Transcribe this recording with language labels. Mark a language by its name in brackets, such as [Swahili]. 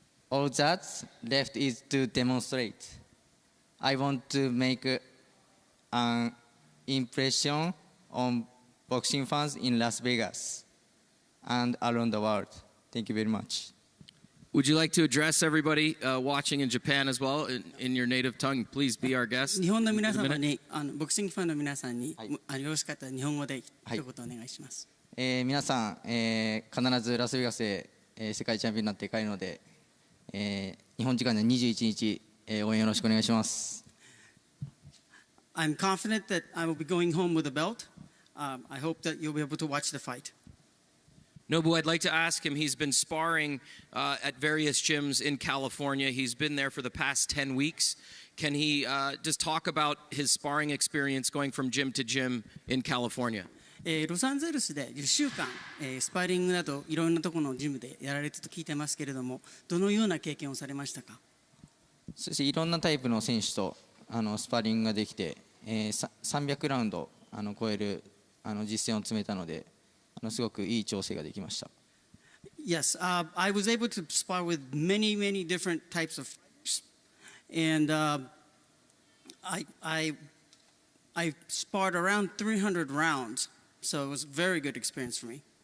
[English] All that's left is to demonstrate. I want to make an impression on boxing fans in Las Vegas and around the world. Thank you very much. Would you like to address everybody watching in Japan as well in your native tongue? Please be our guest. [Japanese] 日本の皆様にボクシングファンの皆さんに、よろしかったら日本語で一言お願いします。皆さん、必ずラスベガスへ、世界チャンピオンになって帰るので、日本時間の21日、応援よろしくお願いします。 [English] I'm confident that I will be going home with a belt. I hope that you'll be able to watch the fight. Nobu, I'd like to ask him, he's been sparring at various gyms in California. He's been there for the past 10 weeks. Can he just talk about his sparring experience going from gym to gym in California? [Japanese] ロサンゼルスで10週間、スパーリングなどいろんなところのジムでやられてと聞いてますけれども、どのような経験をされましたか？そしていろんなタイプの選手とスパーリングができて、300ラウンド超える実践を積めたので、すごくいい調整ができました。 [English] Yes, I was able to spar with many different types of fighters, and I sparred around 300 rounds, so it was a very good experience for me.